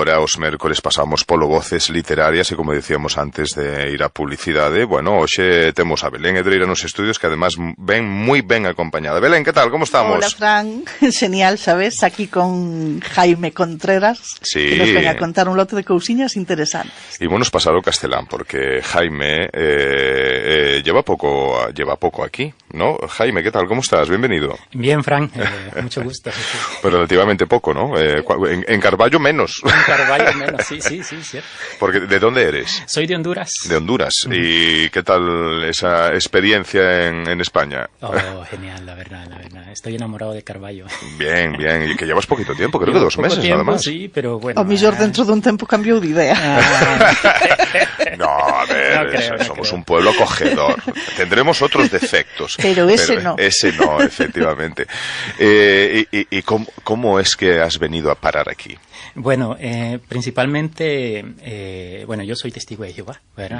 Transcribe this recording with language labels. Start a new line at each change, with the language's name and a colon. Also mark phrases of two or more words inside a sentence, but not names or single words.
Galician: agora os mércores pasamos polo Voces Literarias e como dicíamos antes de ir a publicidade, bueno, hoxe temos a Belén Hedreira nos estudios que además ven moi ben acompañada. Belén, que tal? Como estamos? Hola, Fran. Genial, sabes? Aquí con Jaime Contreras, sí, que nos ven a contar un lote de cousiñas interesantes. Ímonos pasar o castelán,
Spanish: porque Jaime lleva poco aquí, ¿no? Jaime, ¿qué tal? ¿Cómo estás? Bienvenido. Bien, Fran. Mucho gusto. Pues relativamente poco, ¿no? En Carballo menos. En Carballo menos, sí, cierto. Porque, ¿de dónde eres? Soy de Honduras. De Honduras. ¿Y qué tal esa experiencia en España? Oh, genial, la verdad. Estoy enamorado de Carballo. Bien. Y que llevas poquito tiempo, creo que 2 meses nada más. Sí, pero bueno.
Galician: O mellor dentro dun tempo cambiou de idea.
Spanish: No, a ver, somos un pueblo acogedor. Tendremos otros defectos. Pero ese no. Ese no, efectivamente. ¿Y cómo es que has venido a parar aquí? Bueno, principalmente, yo soy testigo de Jehová, ¿verdad?